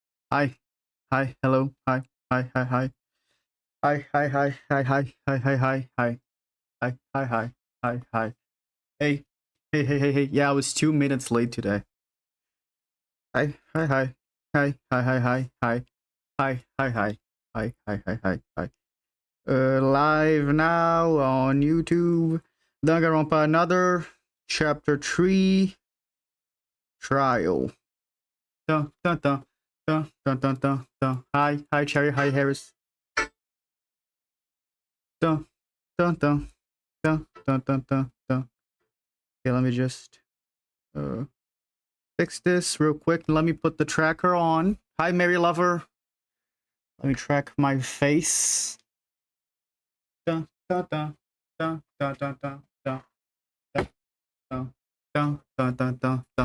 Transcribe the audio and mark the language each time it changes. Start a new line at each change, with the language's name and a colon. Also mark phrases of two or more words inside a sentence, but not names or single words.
English: Hi, hi, hello, hi, hi, hi, hi, hi, hi, hi, hi, hi, hi, hi, hi, hi, hi, hi, hi, hi, hi. Hey, hey, hey, hey, hey. Yeah, I was 2 minutes late today. Hi, hi, hi, hi, hi, hi, hi, hi, hi, hi, hi, hi, hi, hi, hi, hi. Live now on YouTube. Danganronpa Another, Chapter 3, Trial. Dun, dun, dun, dun, dun, dun, dun, dun. Hi, Cherry, hi, Harris. Dun, dun, dun. Dun, dun, dun, dun, dun. Okay, let me just uh, fix this real quick. Let me put the tracker on. Hi, Mary Lover. Let me track my face. Dun, dun, dun, dun, dun, dun, dun, dun, dun, dun, dun, dun, dun, dun, dun.